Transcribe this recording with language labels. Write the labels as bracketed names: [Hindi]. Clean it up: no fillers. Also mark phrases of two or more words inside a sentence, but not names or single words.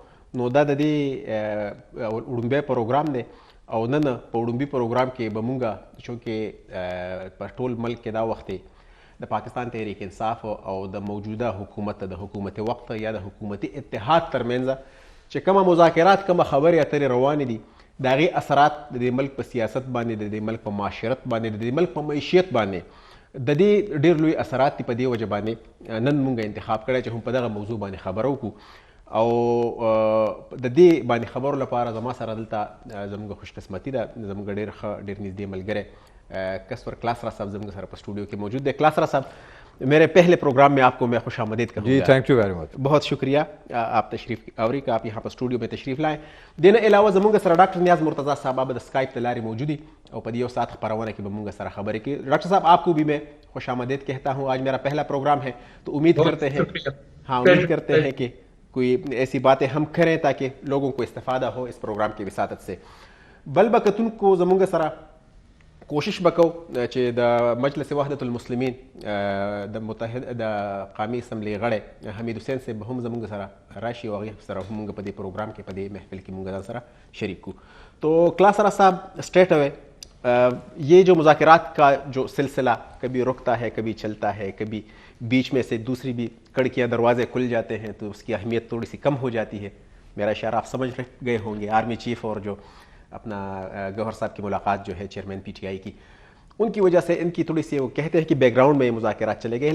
[Pashto] نو دا د دې وړومبی پروګرام دی او نن په وړومبي پروګرام کې به مونږ چونکې په ټول ملک کې دا وخت د پاکستان تحریک انصاف او د موجوده حکومت د حکومت وقت یا د حکومتي اتحاد ترمنځ چې کومه مذاکرات کومه خبرې اترې روانې دي د هغې اثرات د دې ملک په سیاست باندې د دې ملک په معاشرت باندې د دې ملک په معیشت باندې د دې ډېر لوی اثرات دي. په دې وجه باندې نن مونږ انتخاب کړی چې هم په دغه موضوع باندې خبره وکړو او د دې باندې خبرو لپاره زما سره دلته زموږ خوش قسمتي ده زموږ ډېر ښه ډېر نږدې ملګری کسور کلاسرا صاحب زموږ سره په اسٹوڈیو کې موجود ہے. [Urdu] کلاسرا صاحب میرے پہلے پروگرام میں آپ کو میں خوش آمدید کہوں گا. [English] جی thank you very much. [Urdu] بہت شکریہ آپ تشریف آوری کا آپ یہاں پر اسٹوڈیو میں تشریف لائیں. [Pashto] دین علاوه زموږ سره ډاکټر نیاز مرتضی صاحب د اسکایپ ته لارې موجودی او په دې یو ساعت خبرونه کې به موږ سره خبرې کوي. [Urdu] ډاکٹر صاحب آپ کو بھی میں خوش آمدید کہتا ہوں. آج میرا پہلا پروگرام ہے تو امید کرتے ہیں کہ کوئی ایسی باتیں ہم کریں تاکہ لوگوں کو استفادہ ہو اس پروگرام کی وساطت سے. [Pashto] بل بکتون کو زمونږ سره کوشش وکړو چې د مجلس وحدت المسلمین د متحد د قومي اسمبلی غړی حمید حسین صاحب هم زمونږ سره راشي او هغې سره هم موږ په دې پروګرام کې په دې محفل کې موږ ځان سره شریک کړو. [Urdu] تو کلاسرا صاحب [English] straight away [Urdu] یہ جو مذاکرات کا جو سلسلہ کبھی رکتا ہے کبھی چلتا ہے کبھی بیچ میں سے دوسری بھی کڑکیاں دروازے کھل جاتے ہیں تو اس کی اہمیت تھوڑی سی کم ہو جاتی ہے. میرا اشارہ آپ سمجھ گئے ہوں گے. [English] army chief [Urdu] اور جو اپنا گوہر صاحب کی ملاقات جو ہے چیئرمین پی ٹی آئی کی ان کی وجہ سے ان کی تھوڑی سی وہ کہتے ہیں کہ بیک گراؤنڈ میں یہ مذاکرات چلے گئے.